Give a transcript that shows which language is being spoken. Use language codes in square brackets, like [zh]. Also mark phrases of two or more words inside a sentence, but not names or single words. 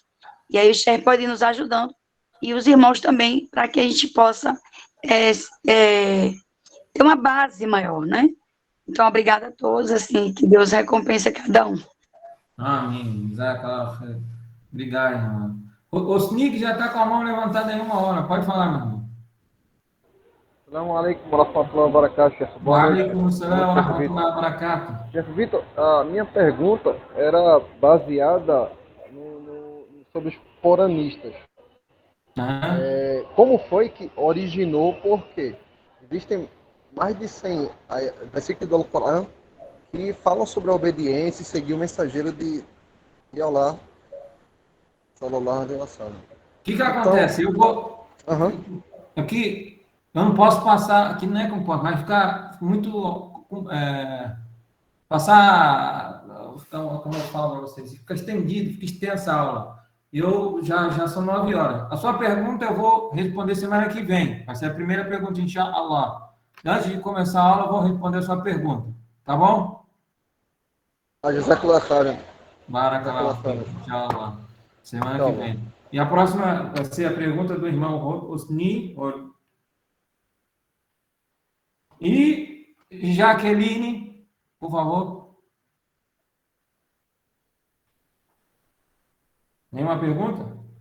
[pt] E aí o Sheikh pode ir nos ajudando, e os irmãos também, para que a gente possa ter uma base maior, né? Então, obrigada a todos, assim, que Deus recompense cada um. Amém. Obrigado, irmão. O Snick já está com a mão levantada em 1 hora. Pode falar, meu irmão. [ar] السلام عليكم ورحمة الله وبركاته, Chefe. وعليكم السلام ورحمة الله وبركاته. [pt] Chefe Vitor, a minha pergunta era baseada sobre os coranistas. Como foi que originou, porque existem mais de 100 versículos do Alcorão que falam sobre a obediência e seguir o mensageiro de Allah, [ar] صلى الله عليه وسلم. [pt] O que acontece? Eu vou... Aqui... Eu não posso passar, aqui não é como posso, mas ficar muito... passar... Como eu falo para vocês? Fica estendido, fica extensa a aula. Eu já são 9 horas. A sua pergunta eu vou responder semana que vem. Vai ser a primeira pergunta, inshallah. Antes de começar a aula, eu vou responder a sua pergunta. Tá bom? [ar] جزاك الله خيرا. بارك الله، إن شاء الله. [pt] Semana que vem. E a próxima vai ser a pergunta do irmão Osni. E Jaqueline, por favor. Nenhuma pergunta?